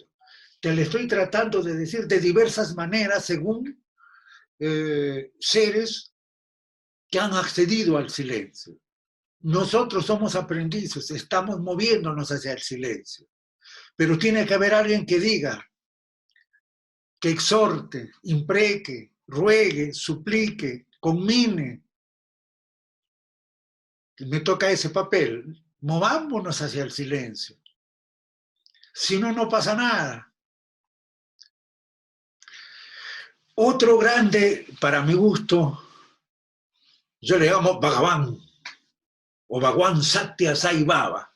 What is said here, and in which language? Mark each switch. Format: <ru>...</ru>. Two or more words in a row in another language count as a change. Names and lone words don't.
<es>Te lo estoy tratando de decir de diversas maneras según seres que han accedido al silencio. Nosotros somos aprendices, estamos moviéndonos hacia el silencio. Pero tiene que haber alguien que diga, que exhorte, impreque, ruegue, suplique, conmine. Me toca ese papel. Movámonos hacia el silencio. Si no, no pasa nada. Otro grande, para mi gusto, yo le llamo Bhagavan, o Bhagwan Satya Sai Baba.</es>